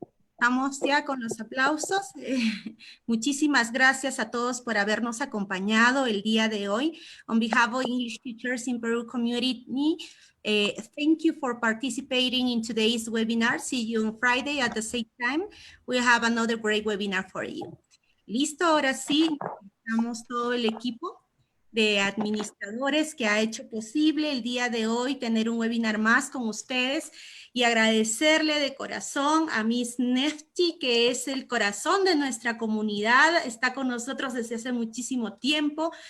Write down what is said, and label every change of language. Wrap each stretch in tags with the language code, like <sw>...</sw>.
<es>Estamos ya con los aplausos. Muchísimas gracias a todos por habernos acompañado el día de hoy.</es> <en>On behalf of English Teachers in Peru community, thank you for participating in today's webinar. See you on Friday at the same time. We have another great webinar for you.</en> <es>Listo, ahora sí, estamos todo el equipo de administradores que ha hecho posible el día de hoy tener un webinar más con ustedes, y agradecerle de corazón a Miss Nefty, que es el corazón de nuestra comunidad, está con nosotros desde hace muchísimo tiempo.</es>